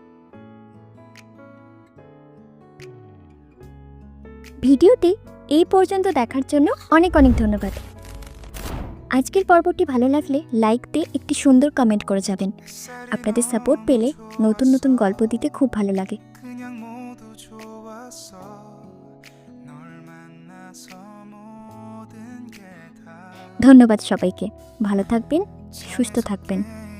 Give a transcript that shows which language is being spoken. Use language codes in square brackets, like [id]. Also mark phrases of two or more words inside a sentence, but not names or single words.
[bn] ভিডিওটি এই পর্যন্ত দেখার জন্য অনেক অনেক ধন্যবাদ। আজকের পর্বটি ভালো লাগলে লাইক দিয়ে একটি সুন্দর কমেন্ট করে যাবেন। আপনাদের সাপোর্ট পেলে নতুন নতুন গল্প দিতে খুব ভালো লাগে। [ko] 그냥 모두 좋았어. 널 만나서 모든 게 다 [bn] ধন্যবাদ সবাইকে। ভালো থাকবেন, সুস্থ থাকবেন।